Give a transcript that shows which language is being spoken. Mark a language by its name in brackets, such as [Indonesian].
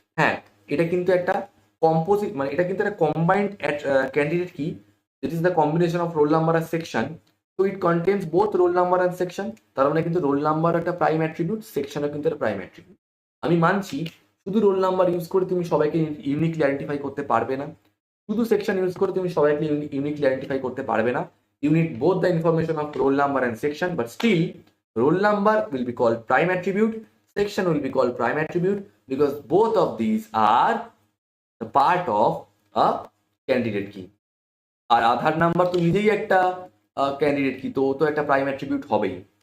[Bangla] হ্যাঁ, এটা কিন্তু একটা কম্পোজিট, মানে এটা কিন্তু একটা কম্বাইন্ড ক্যান্ডিডেট কি, [English] it is the combination of roll number [Bangla] আর section. তো [English] It contains both roll number and section. [Bangla] তার মানে কিন্তু রোল নাম্বার একটা প্রাইম অ্যাট্রিবিউট, সেকশনও কিন্তু একটা প্রাইম অ্যাট্রিবিউট। আমি মানছি শুধু রোল নাম্বার ইউজ করে তুমি সবাইকে ইউনিকলি আইডেন্টিফাই করতে পারবে না, শুধু সেকশন ইউজ করে তুমি সবাইকে ইউনিকলি আইডেন্টিফাই করতে পারবে না। [English] You need both the information of roll number and section, but still roll number will be called prime attribute, section will be called prime attribute, because both of these are the part of a candidate key. [Bangla] আর Aadhaar number তো নিজেই একটা candidate কি, তো ও তো একটা prime attribute হবেই।